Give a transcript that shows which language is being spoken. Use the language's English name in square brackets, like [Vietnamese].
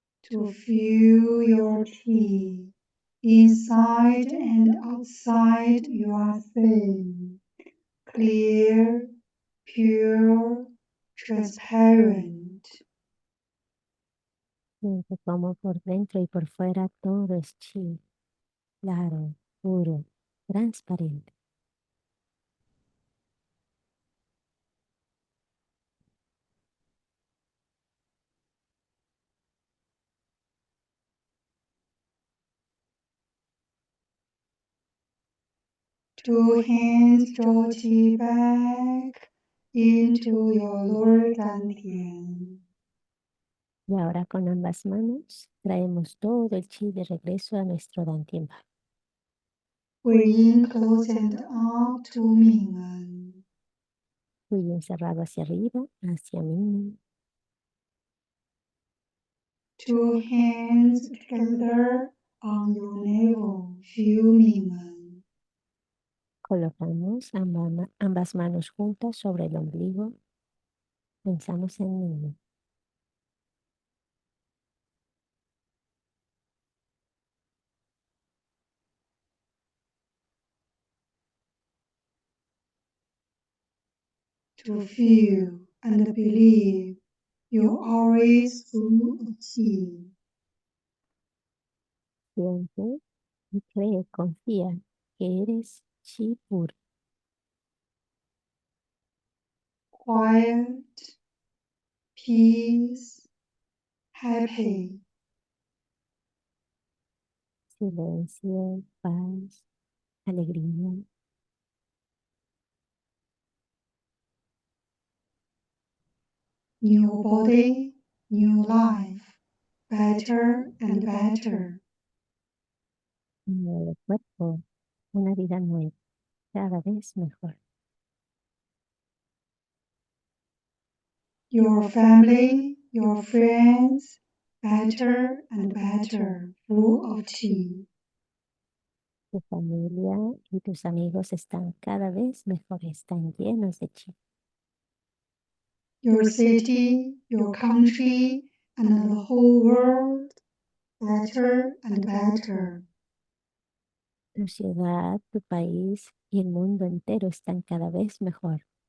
[English] To feel your chi inside and outside you are same, clear, pure, transparent. [Spanish] Siente como por dentro y por fuera todo es chi, claro, puro, transparente. [English] Two hands draw chi back into your lower dantian. [Spanish] Y ahora con ambas manos traemos todo el chi de regreso a nuestro dantian. [English] Breathe in close and up to Ming'en. [Spanish] Fluye encerrado hacia arriba, hacia mí. [English] Two hands together on your navel, feel Ming'en. [Spanish] Colocamos ambas manos juntas sobre el ombligo. Pensamos en mí. [English] To feel and believe you're always full of chi. [Spanish] Siente y cree, confía que eres chi puro. [English] Quiet, peace, happy. [Spanish] Silencio, paz, alegría. [English] New body, new life, better and better. [Spanish] Un nuevo cuerpo, una vida nueva, cada vez mejor. [English] Your family, your friends, better and better, full of chi. [Spanish] Tu familia y tus amigos están cada vez mejor, están llenos de chi. [English] Your city, your country, and the whole world, better and better. [Spanish] Tu ciudad, tu país y el mundo entero están cada vez mejor.